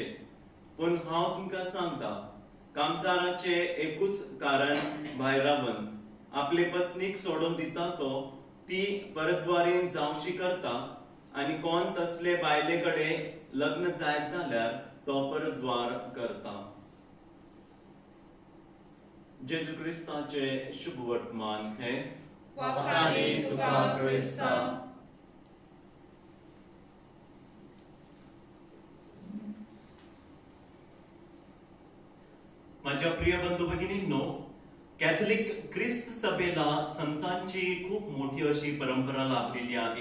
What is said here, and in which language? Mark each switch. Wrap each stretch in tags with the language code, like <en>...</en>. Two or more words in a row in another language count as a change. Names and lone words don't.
<kok>पूण हांव तुमकां सांगता, कामचाराचे एकूच कारण भायरावन आपले पत्नीक सोडून दिता तो ती परतवारीन जावशी करता, आनी कोण तसले बायले कडेन लग्न जायत जाल्यार तो परतवार करता. जेजू क्रिस्ताचे शुभ वर्तमान हे वखाणी तुका क्रिस्ता.</kok> <mr>माझ्या प्रिय बंधू भगिनींनो, कॅथलिक ख्रिस्त सभेला संतांची खूप मोठी अशी परंपरा लाभलेली आहे.</mr>